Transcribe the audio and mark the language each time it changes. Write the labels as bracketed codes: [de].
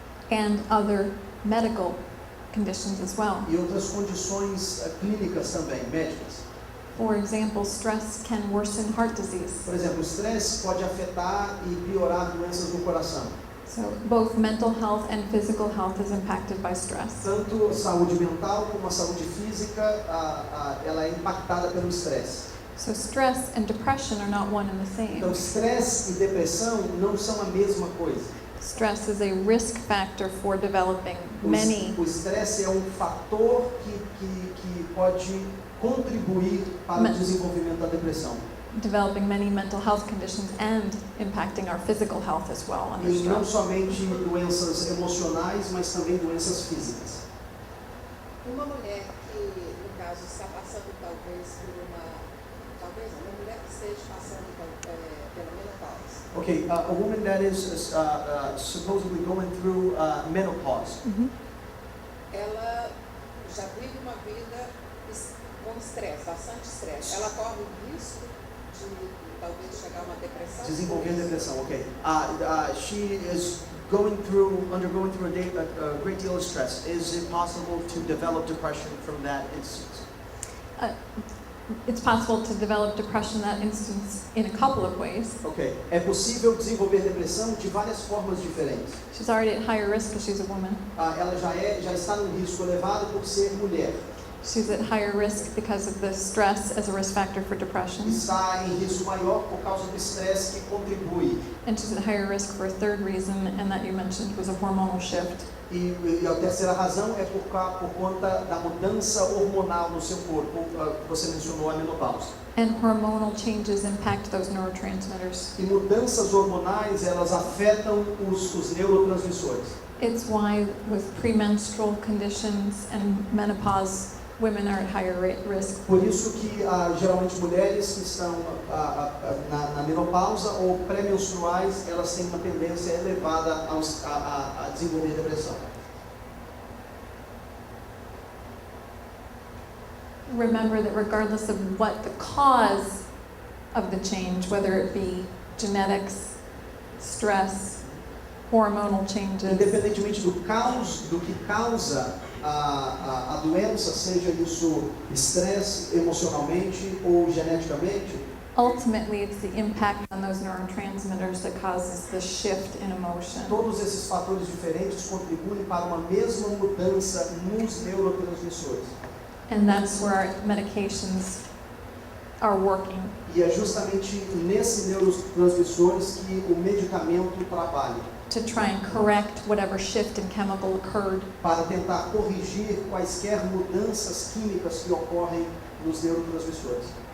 [en] And other medical conditions as well. [pt] e outras condições clínicas também, médicas. [en] For example, stress can worsen heart disease. [pt] Por exemplo, o estresse pode afetar e piorar doenças no coração. [en] So both mental health and physical health is impacted by stress. [pt] Tanto a saúde mental como a saúde física, ela é impactada pelo estresse. [en] So stress and depression are not one and the same. [pt] Então, estresse e depressão não são a mesma coisa. [en] Stress is a risk factor for developing many. [pt] O estresse é um fator que pode contribuir para o desenvolvimento da depressão. [en] Developing many mental health conditions and impacting our physical health as well under [pt] E não [en] stress. [pt] somente doenças emocionais, mas também doenças físicas. Uma mulher que, no caso, está passando talvez por uma mulher que esteja passando pela menopausa. [en] Okay, a woman that is supposedly going through menopause. [pt] Ela já vive uma vida com estresse, bastante estresse. Ela corre o risco de talvez chegar a uma depressão. Desenvolver depressão, okay. [en] She is undergoing through a great deal of stress. Is it possible to develop depression from that instance? It's possible to develop depression in that instance in a couple of ways. Ok. [pt] É possível desenvolver depressão de várias formas diferentes. [en] She's already at higher risk because she's a woman. [pt] Ela já está num risco elevado por ser mulher. [en] She's at higher risk because of the stress as a risk factor for depression. [pt] Está em risco maior por causa do estresse que contribui. [en] And she's at higher risk for a third reason, and that you mentioned was a hormonal shift. [pt] E a terceira razão é por conta da mudança hormonal no seu corpo, que você mencionou a menopausa. [en] And hormonal changes impact those neurotransmitters. [pt] E mudanças hormonais, elas afetam os neurotransmissores. [en] It's why with premenstrual conditions and menopause, women are at higher risk. [pt] Por isso que geralmente mulheres que estão na menopausa ou pré-menstruais, elas têm uma tendência elevada a desenvolver depressão. [en] Remember that regardless of what the cause of the change, whether it be genetics, stress, hormonal changes, [pt] Independentemente do que causa a doença, seja isso estresse emocionalmente ou geneticamente, [en] ultimately it's the impact on those neurotransmitters that causes the shift in emotion. [pt] todos esses fatores diferentes contribuem para uma mesma mudança nos neurotransmissores. [en] And that's where our medications are working. [pt] E é justamente nesses neurotransmissores que o medicamento trabalha, [en] To try and correct whatever shift in chemical occurred. [pt] para tentar corrigir quaisquer mudanças químicas que ocorrem nos neurotransmissores.